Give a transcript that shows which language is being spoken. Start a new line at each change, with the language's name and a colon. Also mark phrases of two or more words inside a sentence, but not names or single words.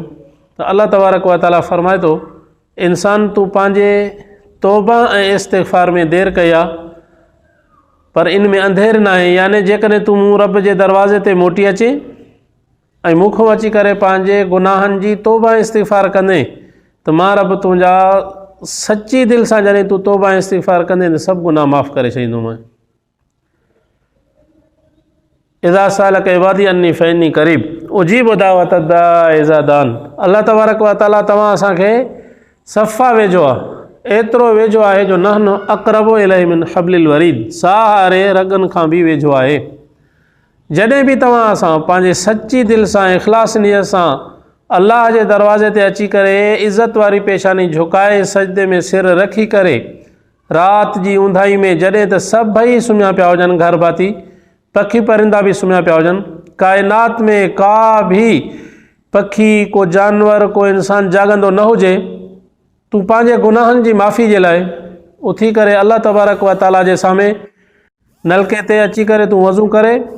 Sindhi: त अल्लाह तबारक व ताला फ़रमाए थो, इंसान तूं पंहिंजे तौबा ऐं इस्तिग़फ़ार में देरि कई आहे, पर इन में अंधेर न आहे। यानी जेकॾहिं तूं मूं रब जे दरवाज़े ते मोटी अचे ऐं मूंखां अची करे पंहिंजे गुनाहनि जी तौबा इस्तिग़फ़ार कंदे त मां रब तुंहिंजा सची दिलि सां जॾहिं तूं तौबा इस्तिग़फ़ार कंदे त सभु गुनाह माफ़ करे छॾींदोमांइ।
Arabic: إذا سألك عبادي عني فإني قريب أجيب دعوة الداع إذا دعان.
Sindhi: अल्लाह तबारक व ताला तव्हां असांखे सफ़ा वेझो आहे, एतिरो वेझो आहे जो
Arabic: نحن أقرب إليه من حبل الوريد,
Sindhi: साह वारे रगनि खां बि वेझो आहे। जॾहिं बि तव्हां असां पंहिंजे सची दिलि सां इख़लास नियत सां अल्लाह जे दरवाज़े ते अची करे इज़त वारी पेशानी झुकाए सजदे में सिर रखी करे राति जी ऊंधाई में जॾहिं त सभई सुम्हिया पिया हुजनि, घर भाती पखी परिंदा बि सुम्हिया पिया हुजनि, काइनात में का बि पखी को जानवर को इंसान जाॻंदो न हुजे, तूं पंहिंजे गुनाहनि जी माफ़ी जे लाइ उथी करे अल्लाह तबारक व ताला जे साम्हूं नलके ते अची करे तूं वज़ू करे,